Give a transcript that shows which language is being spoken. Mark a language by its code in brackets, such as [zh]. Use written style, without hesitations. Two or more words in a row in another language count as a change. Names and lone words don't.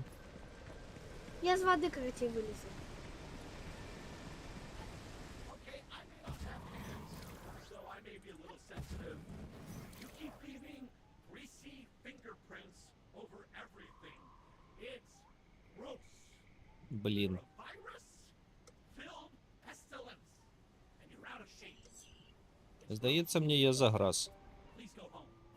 [uk] Я з води, короче, вилізу. [en] Okay, I may not have hands, so I may be a little sensitive. You keep leaving greasy fingerprints over everything. It's gross. Блин. You're a virus-filled pestilence, and you're out of shape. [uk] Здається, мені я заграз. [en] Please go home.